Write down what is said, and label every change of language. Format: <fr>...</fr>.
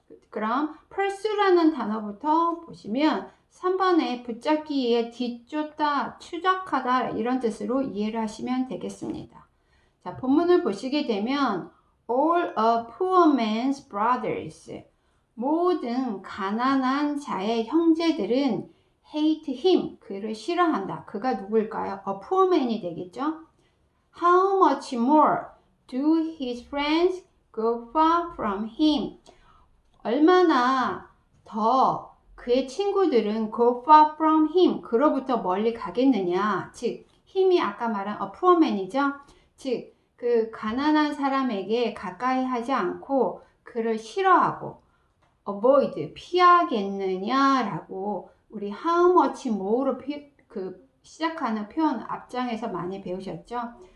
<ko>그럼 pursue라는 단어부터 보시면 3번에 붙잡기에 뒤쫓다, 추적하다 이런 뜻으로 이해를 하시면 되겠습니다. 자, 본문을 보시게 되면</ko> <en>all a poor man's brothers,</en> <ko>모든 가난한 자의 형제들은</ko> <en>hate him,</en> <ko>그를 싫어한다. 그가 누굴까요?</ko> <en>a poor man이</en> <ko>되겠죠?</ko> <en>How much more do his friends go far from him?</en> <ko>얼마나 더 그의 친구들은</ko> <en>go far from him,</en> <ko>그로부터 멀리 가겠느냐. 즉, 힘이 아까 말한</ko> <en>a poor man</en> <ko>이죠. 즉, 그 가난한 사람에게 가까이 하지 않고 그를 싫어하고 avoid, 피하겠느냐라고 우리</ko> <en>how much more</en> <ko>로 시작하는 표현 앞장에서 많이 배우셨죠.</ko>